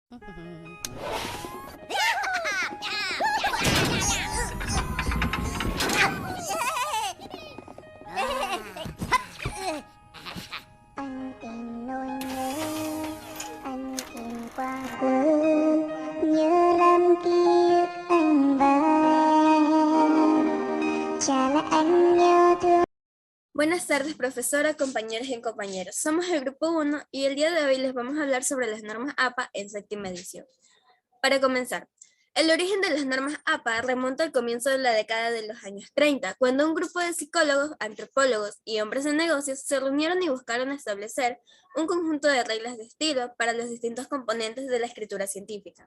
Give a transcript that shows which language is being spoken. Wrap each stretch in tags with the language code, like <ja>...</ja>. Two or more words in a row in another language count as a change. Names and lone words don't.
<vi>Anh tìm nỗi nhớ, anh tìm qua quên, nhớ năm kia anh và em, chả lẽ anh nhớ thương.</vi> <es>Buenas tardes, profesora, compañeras y compañeros. Somos el grupo 1 y el día de hoy les vamos a hablar sobre las normas APA en séptima edición. Para comenzar, el origen de las normas APA remonta al comienzo de la década de los años 30, cuando un grupo de psicólogos, antropólogos y hombres de negocios se reunieron y buscaron establecer un conjunto de reglas de estilo para los distintos componentes de la escritura científica.</es>